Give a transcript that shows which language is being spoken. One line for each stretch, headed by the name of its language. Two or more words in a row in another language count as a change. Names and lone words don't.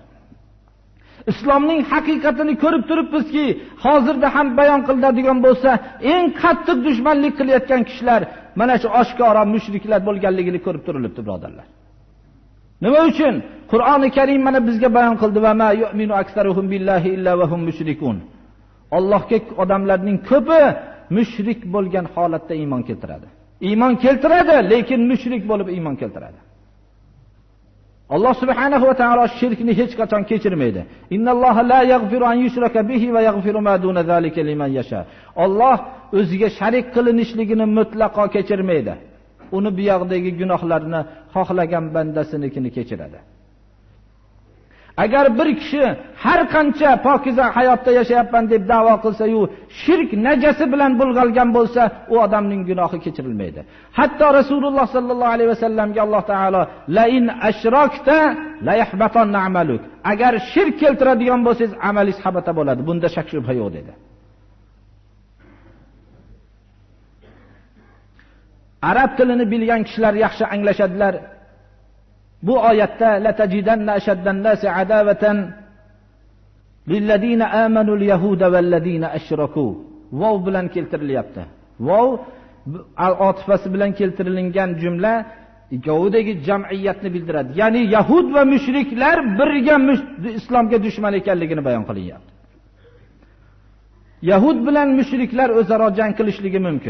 Uzbek: Islomning haqiqatini ko'rib turibmizki, hozirda ham bayon qilinadigan bo'lsa, eng qattiq dushmanlik qilayotgan kishilar mana shu oshkora mushriklar bo'lganligini ko'rib turilibdi, birodarlar. Nima uchun? Qur'oni Karim mana bizga bayon qildi
Arabic: وما يؤمن أكثرهم بالله إلا وهم مشركون.
Uzbek: Allohga odamlarning ko'pi mushrik bo'lgan holatda iymon keltiradi. Iymon keltiradi, lekin mushrik bo'lib iymon keltiradi. Alloh
Arabic: سبحانه وتعالى
Uzbek: shirkni hech qachon kechirmaydi.
Arabic: إن الله لا يغفر أن يشرك به ويغفر ما دون ذلك لمن يشاء.
Uzbek: Alloh o'ziga sharik qilinishligini mutlaqo kechirmaydi. Uni bu yoqdagi gunohlarni xohlagan bandasinikini kechiradi. Agar bir kishi har qancha pokiza hayotda yashayapman deb da'vo qilsa-yu, shirk najasi bilan bulg'algan bo'lsa, u odamning gunohi kechirilmaydi. Hatto Rasululloh sallallohu alayhi vasallamga Alloh taolo
Arabic: لئن أشركت ليحبطن عملك.
Uzbek: Agar shirk keltiradigan bo'lsangiz, amalingiz habata bo'ladi. Bunda shak shubha yo'q dedi. Arab tilini bilgan kishilar yaxshi anglashadilar. Bu oyatda
Arabic: لتجدن أشد الناس عداوة للذين آمنوا اليهود والذين أشركوا.
Uzbek: Vav bilan keltirilyapti. Vav otifasi bilan keltirilgan jumla ikkovidagi jamiyatni bildiradi. Ya'ni yahud va mushriklar birga islomga dushman ekanligini bayon qilyapti. Yahud bilan mushriklar o'zaro jang qilishligi mumkin.